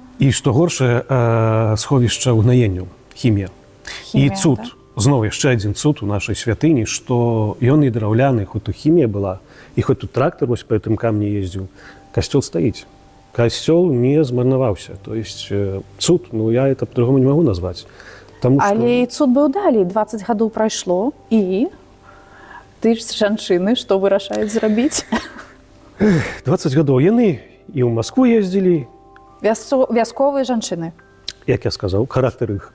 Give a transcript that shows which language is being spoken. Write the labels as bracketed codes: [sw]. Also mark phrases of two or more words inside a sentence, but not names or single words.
[be] І што горшае, сховішча ўгнаенняў, хімія. І цуд, зноў яшчэ адзін цуд у нашай святыні, што ён і драўляны, хоць тут хімія была, і хоць тут трактар вось па гэтым камні ездзіў, касцёл стаіць. Касцёл не змарнаваўся. [ru] То есть [be] цуд, [ru] ну я это по-другому не [be] магу назваць. Але і цуд быў далей, 20 гадоў прайшло, і ты ж жанчыны, што вырашаюць зрабіць? 20 гадоў яны і ў Маскву ездзілі. Вясковыя жанчыны. Як я сказаў, характар іх.